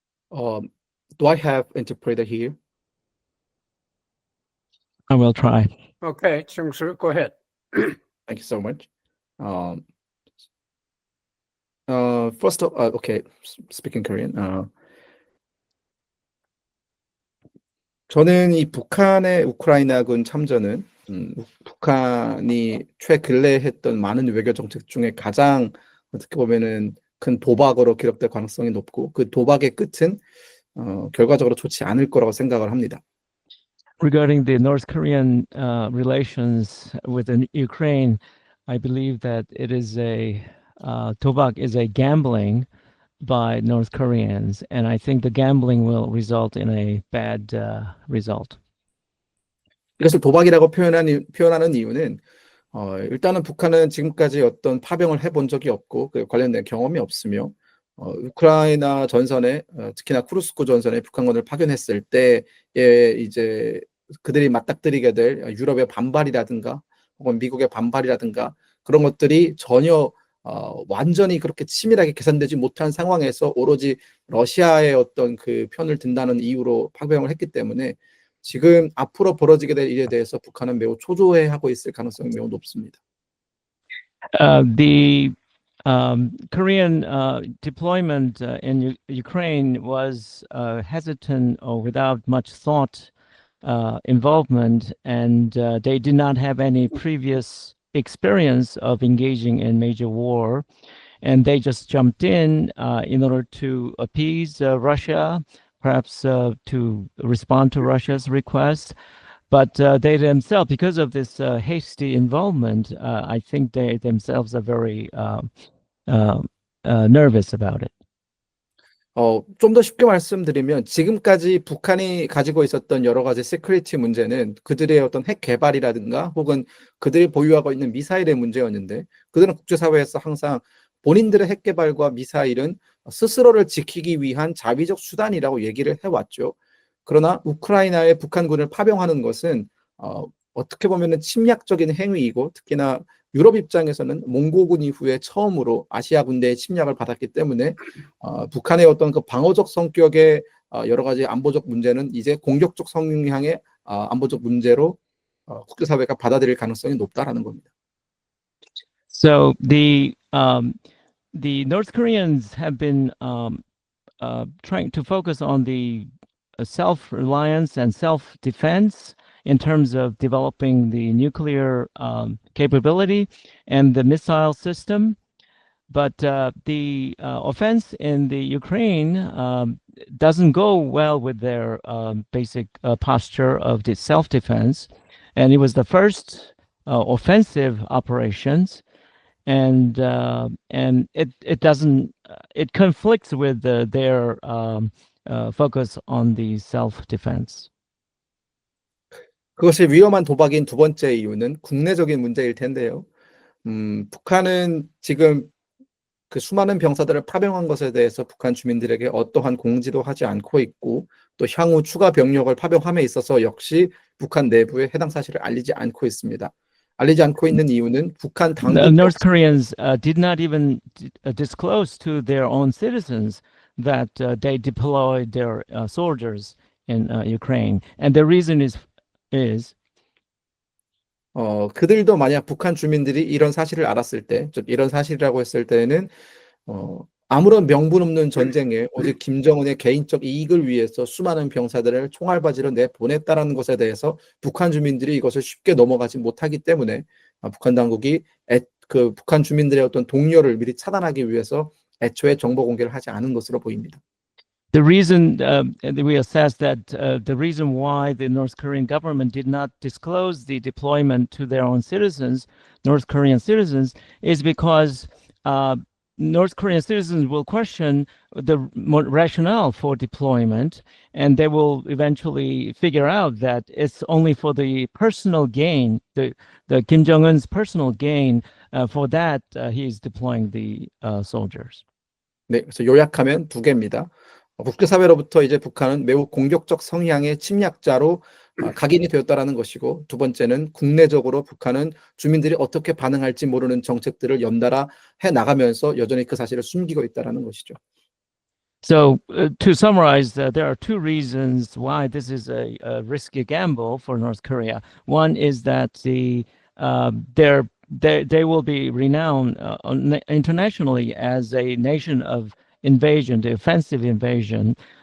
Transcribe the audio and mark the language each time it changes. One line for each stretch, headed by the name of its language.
English: Do I have interpreter here? I will try. Okay, Chung-soo, go ahead. Thank you so much. First of okay, speaking Korean.
Korean: 저는 이 북한의 우크라이나군 참전은 북한이 최근래 했던 많은 외교 정책 중에 가장 어떻게 보면은 큰 도박으로 기록될 가능성이 높고 그 도박의 끝은 결과적으로 좋지 않을 거라고 생각을 합니다.
English: Regarding the North Korean relations with Ukraine, I believe that it is Tobak is a gambling by North Koreans, and I think the gambling will result in a bad result.
Korean: 이것을 도박이라고 표현하는 이유는 일단은 북한은 지금까지 어떤 파병을 해본 적이 없고 그 관련된 경험이 없으며 우크라이나 전선에 특히나 쿠르스크 전선에 북한군을 파견했을 때에 이제 그들이 맞닥뜨리게 될 유럽의 반발이라든가 혹은 미국의 반발이라든가 그런 것들이 전혀 완전히 그렇게 치밀하게 계산되지 못한 상황에서 오로지 러시아의 어떤 그 편을 든다는 이유로 파병을 했기 때문에 지금 앞으로 벌어지게 될 일에 대해서 북한은 매우 초조해하고 있을 가능성이 매우 높습니다.
English: The Korean deployment in Ukraine was hesitant or without much thought involvement, and they did not have any previous experience of engaging in major war, and they just jumped in order to appease Russia, perhaps to respond to Russia's request. But they themselves, because of this hasty involvement, I think they themselves are very nervous about it.
Korean: 좀 더 쉽게 말씀드리면 지금까지 북한이 가지고 있었던 여러 가지 시큐리티 문제는 그들의 어떤 핵 개발이라든가 혹은 그들이 보유하고 있는 미사일의 문제였는데 그들은 국제사회에서 항상 본인들의 핵 개발과 미사일은 스스로를 지키기 위한 자위적 수단이라고 얘기를 해왔죠. 그러나 우크라이나에 북한군을 파병하는 것은 어떻게 보면은 침략적인 행위이고 특히나 유럽 입장에서는 몽고군 이후에 처음으로 아시아 군대의 침략을 받았기 때문에 북한의 어떤 그 방어적 성격의 여러 가지 안보적 문제는 이제 공격적 성향의 안보적 문제로 국제사회가 받아들일 가능성이 높다라는 겁니다.
English: So the North Koreans have been trying to focus on the self-reliance and self-defense in terms of developing the nuclear capability and the missile system. But the offense in the Ukraine doesn't go well with their basic posture of the self-defense. And it was the first offensive operations. And it doesn't, it conflicts with their focus on the self-defense.
Korean: 그것이 위험한 도박인 두 번째 이유는 국내적인 문제일 텐데요. 북한은 지금 그 수많은 병사들을 파병한 것에 대해서 북한 주민들에게 어떠한 공지도 하지 않고 있고 또 향후 추가 병력을 파병함에 있어서 역시 북한 내부에 해당 사실을 알리지 않고 있습니다. 알리지 않고 있는 이유는 북한 당국
English: North Koreans did not even disclose to their own citizens that they deployed their soldiers in Ukraine, and the reason is
Korean: 그들도 만약 북한 주민들이 이런 사실을 알았을 때, 즉 이런 사실이라고 했을 때는 아무런 명분 없는 전쟁에 오직 김정은의 개인적 이익을 위해서 수많은 병사들을 총알바지로 내보냈다라는 것에 대해서 북한 주민들이 이것을 쉽게 넘어가지 못하기 때문에 북한 당국이 그 북한 주민들의 어떤 동료를 미리 차단하기 위해서 애초에 정보 공개를 하지 않은 것으로 보입니다.
English: The reason we assess that the reason why the North Korean government did not disclose the deployment to their own citizens, North Korean citizens, is because North Korean citizens will question the rationale for deployment, and they will eventually figure out that it's only for the personal gain, the Kim Jong-un's personal gain. For that, he is deploying the soldiers.
Korean: 네, 그래서 요약하면 두 개입니다. 국제사회로부터 이제 북한은 매우 공격적 성향의 침략자로 각인이 되었다라는 것이고 두 번째는 국내적으로 북한은 주민들이 어떻게 반응할지 모르는 정책들을 연달아 해나가면서 여전히 그 사실을 숨기고 있다라는 것이죠.
English: So to summarize, there are two reasons why this is a risky gamble for North Korea. One is that their they will be renowned internationally as a nation of invasion, the offensive invasion.